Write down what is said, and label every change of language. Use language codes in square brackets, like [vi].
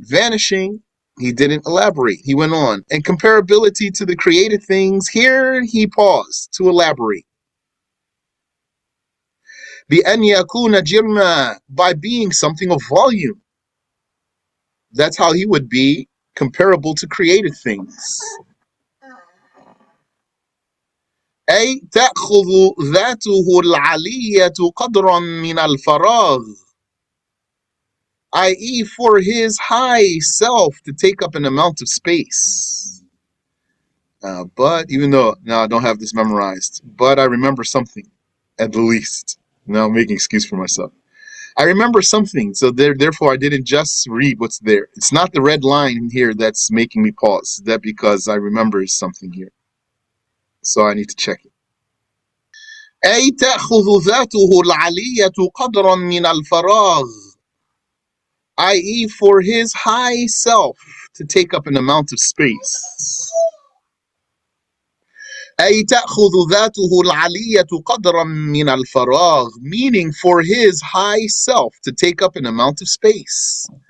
[en] Vanishing, he didn't elaborate. He went on. And comparability to the created things, here he paused to elaborate. [ar] بأن يكون جرما, [en] by being something of volume. That's how he would be comparable to created things. [ar] أي تأخذ ذاته العلية قدرا من الفراغ, i.e. [en] for his high self to take up an amount of space. But even though now I don't have this memorized, but I remember something, at the least. Now I'm making excuse for myself. I remember something, so therefore I didn't just read what's there. It's not the red line here that's making me pause. That because I remember something here, so I need to check it. [ar] أي تأخذ ذاته العلية قدرا من الفراغ, [en] i.e., for his high self to take up an amount of space. [ar] أي تأخذ ذاته العلية قدرا من الفراغ, [en] meaning for his high self to take up an amount of space.